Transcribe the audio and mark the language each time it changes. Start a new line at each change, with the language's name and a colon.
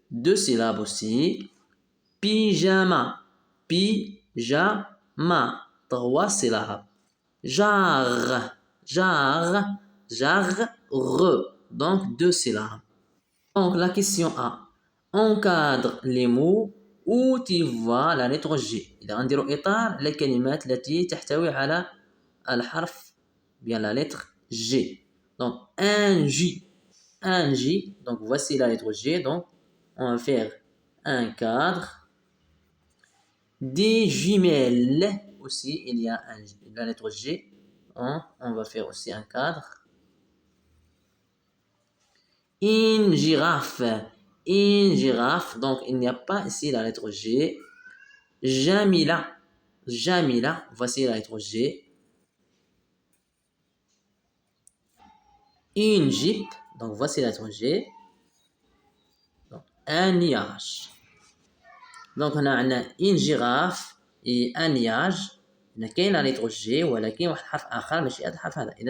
French: Deux syllabes aussi. Pyjama, pyjama, trois syllabes. Jarre, jarre, jarre, donc deux syllabes. Donc la question A, encadre les mots où tu vois la lettre G.
Arabic: إذا غنديرو إطار للكلمات التي تحتوي على الحرف
French: bien la lettre G. Donc un J, donc voici la lettre G, donc on va faire un cadre. Des jumelles aussi, il y a la lettre G, on va faire aussi un cadre. Une girafe, donc il n'y a pas ici la lettre G. Jamila, voici la lettre G. Une jeep, donc voici la lettre G. Donc, un nuage. Donc on a une girafe et un nuage.
Arabic: هنا كاين
French: لا ليتر جي
Arabic: ولكن واحد الحرف اخر ماشي هذا الحرف هذا.